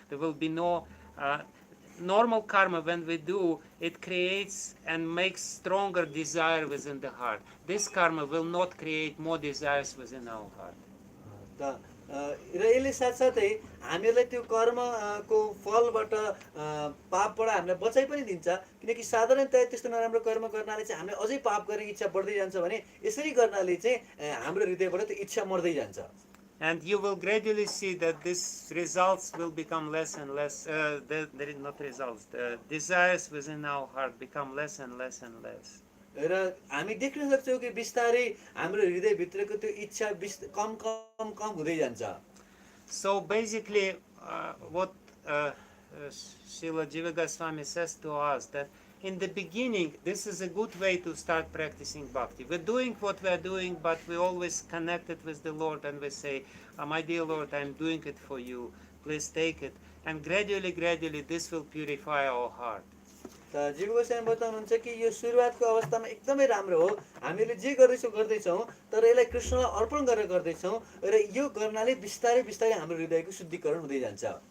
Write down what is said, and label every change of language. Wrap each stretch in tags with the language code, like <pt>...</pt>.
<en>There will be no normal karma. When we do, it creates and makes stronger desire within the heart. This karma will not create more desires within our heart.</en> <ne>र यसले साथसाथै हामीलाई त्यो कर्मको फलबाट पापबाट हामीलाई बचाइ पनि दिन्छ, किनकि साधारणतया त्यस्तो नराम्रो कर्म गर्नाले चाहिँ हामीले अझै पाप गर्ने इच्छा बढ्दै जान्छ भने यसरी गर्नाले चाहिँ हाम्रो हृदयबाट त्यो इच्छा मर्दै जान्छ।</ne> <en>And you will gradually see that these results will become less and less. There is not results. The desires within our heart become less and less and less.</en> <ne>र हामी देख्न सक्छौँ कि बिस्तारै हाम्रो हृदयभित्रको त्यो इच्छा कम कम कम हुँदै जान्छ।</ne> <en>So basically, what Srila Jiva Goswami says to us, that in the beginning, this is a good way to start practicing bhakti. We're doing what we're doing, but we're always connected with the Lord, and we say, my dear Lord, I'm doing it for you. Please take it. And gradually, this will purify our heart.</en> <ne>त जीव गोस्वामी बताउनुहुन्छ कि यो सुरुवातको अवस्थामा एकदमै राम्रो हो, हामीले जे गर्दैछौँ तर यसलाई कृष्णलाई अर्पण गरेर गर्दैछौँ र यो गर्नाले बिस्तारै बिस्तारै हाम्रो हृदयको शुद्धिकरण हुँदै जान्छ।</ne>